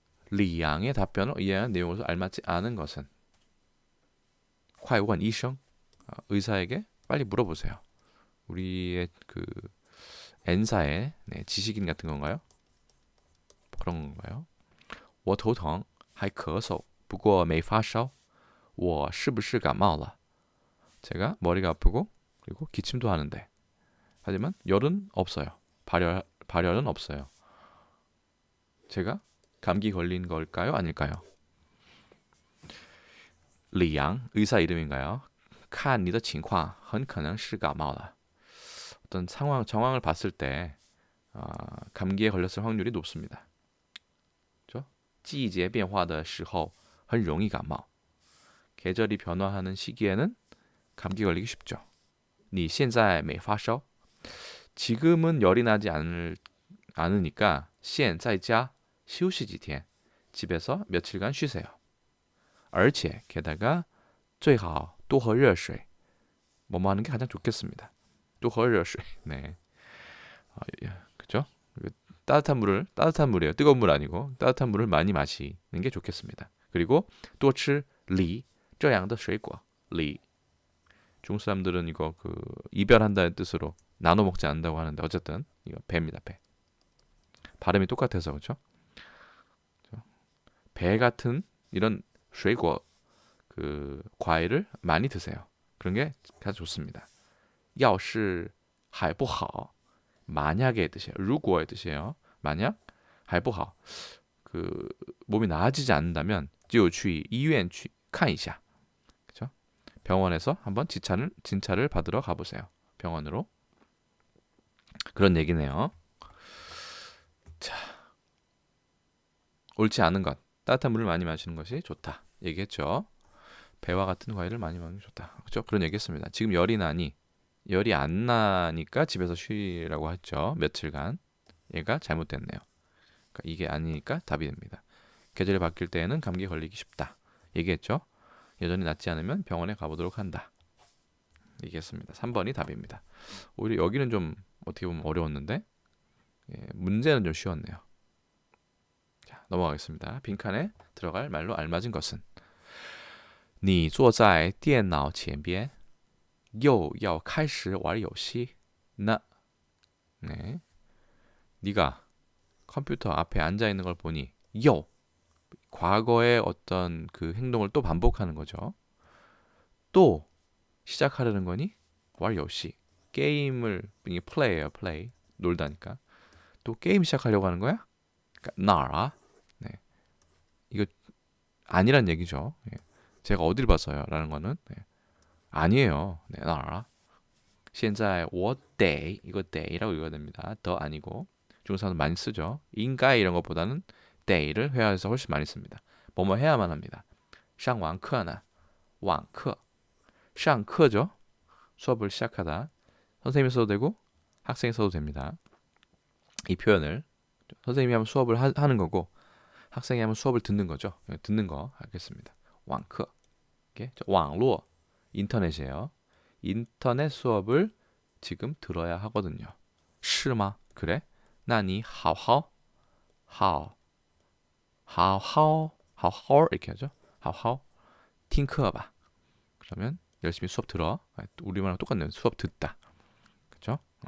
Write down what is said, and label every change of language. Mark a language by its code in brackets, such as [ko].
[ko] 리양의 답변을 이해한 내용으로서 알맞지 않은 것은? [zh] 快问医生. [ko] 의사에게 빨리 물어보세요. 우리의 그 N사의 지식인 같은 건가요? 그런 건가요? [zh] 我头疼还咳嗽不过没发烧我是不是感冒了? [ko] 제가 머리가 아프고 그리고 기침도 하는데 하지만 열은 없어요. 발열은 없어요. 제가 감기 걸린 걸까요? 아닐까요? 리양 의사 이름인가요? [zh] 看你的情况很可能是感冒了. [ko] 어떤 정황을 봤을 때 감기에 걸렸을 확률이 높습니다. 그렇죠? [zh] 季节变化的时候很容易感冒. [ko] 계절이 변화하는 시기에는 감기 걸리기 쉽죠. [zh] 你现在没发烧? [ko] 지금은 열이 나지 않으니까 [zh] 现在家休息几天. [ko] 집에서 며칠간 쉬세요. [zh] 而且 [ko] 게다가 [zh] 最好多喝热水. [ko] 뭐뭐 하는 게 가장 좋겠습니다. [zh] 多喝热水. [ko] 네. 그죠? 따뜻한 물이에요. 뜨거운 물 아니고 따뜻한 물을 많이 마시는 게 좋겠습니다. 그리고 [zh] 多吃梨这样的水果. [ko] 리. 중국 사람들은 이거 이별한다는 뜻으로 나눠 먹지 않는다고 하는데 어쨌든 이거 배입니다. 배. 발음이 똑같아서 그렇죠? 배 같은 이런 水果 그 과일을 많이 드세요. 그런 게 가장 좋습니다. [zh] 要是还不好 [ko] 만약의 뜻이에요.如果의 뜻이에요. 만약 [zh] 还不好 [ko] 그 몸이 나아지지 않는다면 [zh] 就去医院去看一下. [ko] 그렇죠? 병원에서 한번 진찰을 받으러 가보세요. 병원으로. 그런 얘기네요. 자, 옳지 않은 것. 따뜻한 물을 많이 마시는 것이 좋다. 얘기했죠. 배와 같은 과일을 많이 먹는 게 좋다. 그렇죠? 그런 얘기했습니다. 지금 열이 안 나니까 집에서 쉬라고 했죠. 며칠간. 얘가 잘못됐네요. 그러니까 이게 아니니까 답이 됩니다. 계절이 바뀔 때에는 감기 걸리기 쉽다. 얘기했죠. 여전히 낫지 않으면 병원에 가보도록 한다. 얘기했습니다. 3번이 답입니다. 오히려 여기는 좀 어떻게 보면 어려웠는데 문제는 좀 쉬웠네요. 자, 넘어가겠습니다. 빈칸에 들어갈 말로 알맞은 것은 [zh] 你坐在电脑前边又要开始玩游戏呢? [ko] 네. 네가 컴퓨터 앞에 앉아 있는 걸 보니 요 과거의 어떤 그 행동을 또 반복하는 거죠. 또 시작하려는 거니 월游戏 게임을 이게 플레이예요. 플레이 놀다니까 또 게임 시작하려고 하는 거야? 그러니까 나라 네. 이거 아니란 얘기죠. 예. 제가 어딜 봤어요? 라는 거는 네. 아니에요. 네, 나라 [zh] 现在我得 [ko] 이거 day라고 읽어야 됩니다. 더 아니고 중국사람 많이 쓰죠. 인가이 이런 것보다는 day를 회화에서 훨씬 많이 씁니다. 뭐뭐 해야만 합니다. [zh] 上网课呢 [ko] 网课 上课죠. 수업을 시작하다. 선생님이 써도 되고 학생이 써도 됩니다. 이 표현을 선생님이 하면 수업을 하는 거고 학생이 하면 수업을 듣는 거죠. 듣는 거 하겠습니다. 网课 网络 인터넷이에요. 인터넷 수업을 지금 들어야 하거든요. [zh] 是吗? [ko] 그래? [zh] 那你好好 [ko] 이렇게 하죠. [zh] 好好听课吧. [ko] 그러면 열심히 수업 들어. 우리말하고 똑같네요. 수업 듣다. 그렇죠?